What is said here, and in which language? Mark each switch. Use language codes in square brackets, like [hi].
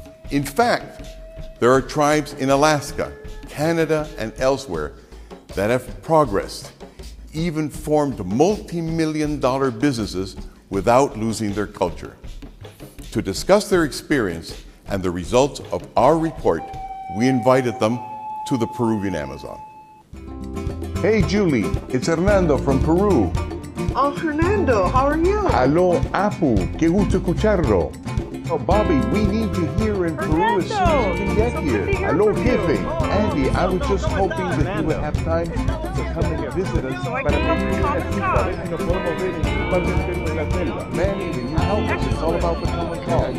[en] In fact, there are tribes in Alaska, Canada, and elsewhere that have progressed, even formed multi-million-dollar businesses without losing their culture. To discuss their experience and the results of our report, we invited them to the Peruvian Amazon. Hey Julie, it's Hernando from Peru. Oh, Hernando, how are you? [es] Aló, Apu, qué gusto escucharlo. [en] Oh, Bobby, we need you here in Peru as soon as you can get here. [es] Aló, Jefe. [en] Andy, I was just hoping that you would have time to come and visit us. [es] Para que nos podamos ver en parte de la selva. [en] Manny, can you help us? It's all about the common cause.